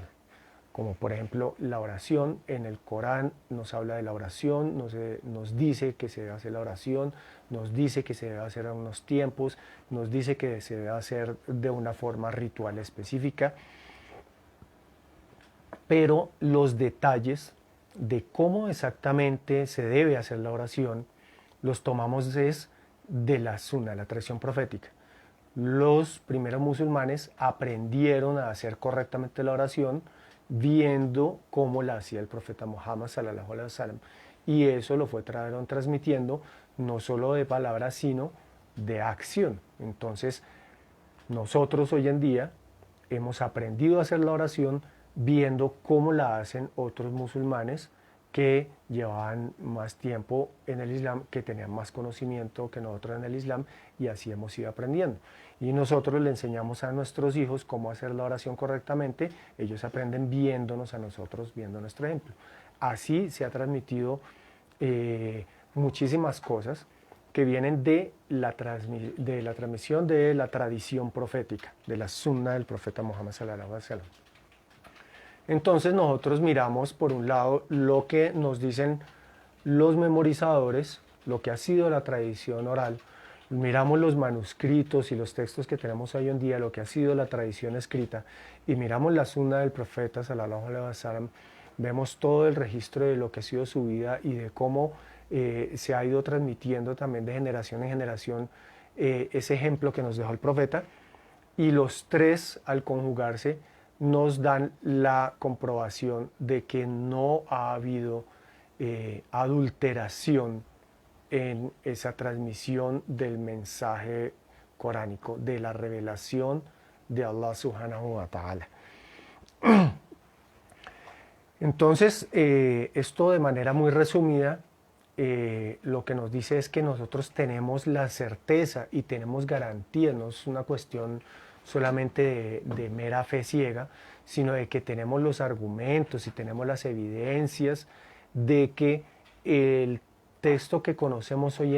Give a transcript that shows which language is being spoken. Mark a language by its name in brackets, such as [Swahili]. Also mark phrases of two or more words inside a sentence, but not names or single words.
[Spanish] Como por ejemplo la oración, en el Corán nos habla de la oración, nos dice que se debe hacer la oración, nos dice que se debe hacer a unos tiempos, nos dice que se debe hacer de una forma ritual específica, pero los detalles de cómo exactamente se debe hacer la oración los tomamos de la sunna, la tradición profética. Los primeros musulmanes aprendieron a hacer correctamente la oración viendo cómo la hacía el profeta Muhammad [Arabic] صلى الله عليه وسلم, [Spanish] y eso lo fueron transmitiendo no solo de palabras sino de acción. Entonces nosotros hoy en día hemos aprendido a hacer la oración viendo cómo la hacen otros musulmanes que llevaban más tiempo en el Islam, que tenían más conocimiento que nosotros en el Islam, y así hemos ido aprendiendo. Y nosotros le enseñamos a nuestros hijos cómo hacer la oración correctamente, ellos aprenden viéndonos a nosotros, viendo nuestro ejemplo. Así se ha transmitido muchísimas cosas que vienen de la transmisión de la tradición profética, de la sunna del profeta Muhammad [Arabic] صلى الله عليه وسلم. [Spanish] Entonces nosotros miramos por un lado lo que nos dicen los memorizadores, lo que ha sido la tradición oral, miramos los manuscritos y los textos que tenemos hoy en día, lo que ha sido la tradición escrita, y miramos la sunna del profeta [Arabic] صلى الله عليه [Spanish] wasallam, vemos todo el registro de lo que ha sido su vida y de cómo se ha ido transmitiendo también de generación en generación ese ejemplo que nos dejó el profeta, y los tres al conjugarse nos dan la comprobación de que no ha habido adulteración en esa transmisión del mensaje coránico, de la revelación de Allah [Arabic] سبحانه وتعالى. [Spanish] Entonces, esto de manera muy resumida, lo que nos dice es que nosotros tenemos la certeza y tenemos garantía, no es una cuestión solamente de mera fe ciega, sino de que tenemos los argumentos y tenemos las evidencias de que el texto que conocemos hoy